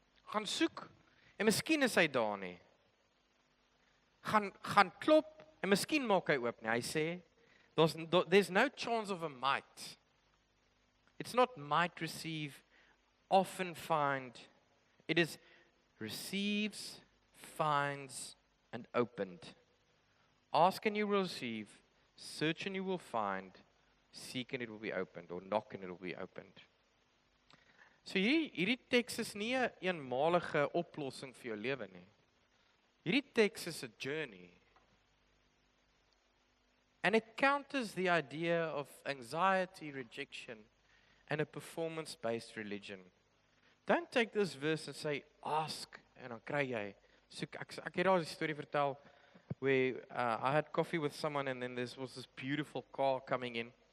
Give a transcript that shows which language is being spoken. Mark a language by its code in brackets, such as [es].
[af] Gaan soek, en miskien is hy daar nie. Gaan klop, en miskien maak hy oop nie. Hy sê, [en] there's no chance of a might. It's not might receive, often find. It is receives, finds, and opened. Ask and you will receive, search and you will find, seek and it will be opened, or knock and it will be opened. [af] So hierdie teks is nie 'n eenmalige oplossing vir jou lewe nie. Hierdie teks is [en] a journey. And it counters the idea of anxiety, rejection, and a performance-based religion. Don't take this verse and say, ask, [af] en dan kry jy. Soek, ek het al 'n storie vertel, [en] where I had coffee with someone and then there was this beautiful car coming in.